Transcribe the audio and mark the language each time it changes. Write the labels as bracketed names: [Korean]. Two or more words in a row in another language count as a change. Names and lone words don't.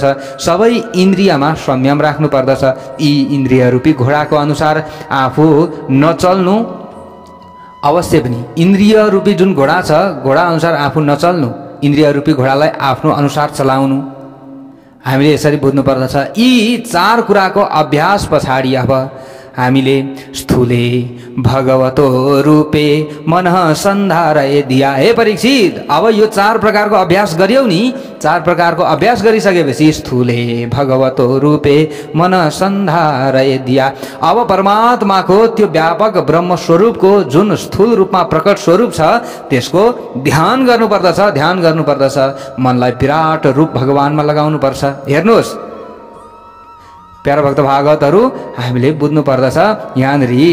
[Nepali] सबै इन्द्रियमा संयम राख्नुपर्दछ। यी इन्द्रिय रूपी घोडाको अनुसार आफू नचल्नु, अवश्य पनि इन्द्रिय रूपी जुन घोडा छ, घोडा अनुसार आफू नचल्नु, इन्द्रिय रूपी घोडालाई आफ्नो अनुसार चलाउनु। हामीले यसरी बुझ्नु पर्दछ। यी 4 कुराको अभ्यास पछाडि अब हामीले [Sanskrit] स्थूले भगवतो रूपे मनः सन्धारय दिया। [Nepali] हे परीक्षित, अब यो 4 प्रकारको अभ्यास गर्यौ नि, 4 प्रकारको अभ्यास गरिसकेपछि [Sanskrit] स्थूले भगवतो रूपे मनः सन्धारय दिया। [Nepali] अब परमात्माको त्यो व्यापक ब्रह्म स्वरूपको जुन स्थूल रूपमा प्रकट स्वरूप छ, त्यसको ध्यान गर्नुपर्दछ। ध्यान गर्नुपर्दछ, मनलाई विराट रूप भगवानमा लगाउनु पर्छ। हेर्नुहोस् प्यारा भक्त भागवतहरू, हामीले बुझ्नु पर्दछ।